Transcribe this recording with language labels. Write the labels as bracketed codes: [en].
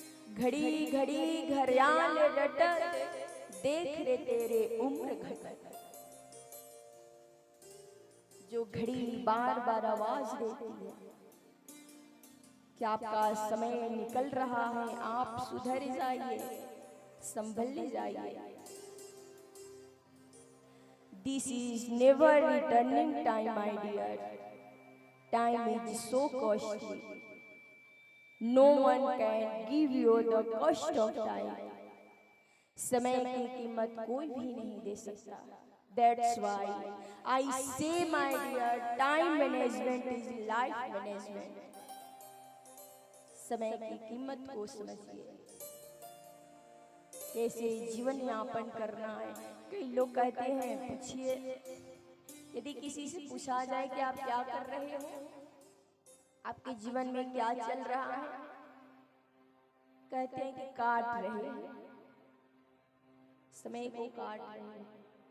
[hi] घड़ी घड़ी घड़ियाल रटत, देख रे तेरे उम्र घटत। जो घड़ी बार बार आवाज देती है कि आपका समय निकल रहा है, आप सुधर जाइए, संभल जाइए। [en] This is never returning time, my dear. Time is so costly. No one can give you the cost of time. [hi] समय की कीमत कोई भी नहीं दे सकता। [en] That's why I say, my dear, time management is life management. [hi] समय की कीमत को समझिए, कैसे जीवन यापन करना है। कई लोग कहते हैं, पूछिए, यदि किसी से पूछा जाए कि आप क्या कर रहे हो, आपके जीवन में क्या चल रहा है, कहते हैं कि काट रहे हैं, समय को काट रहे हैं।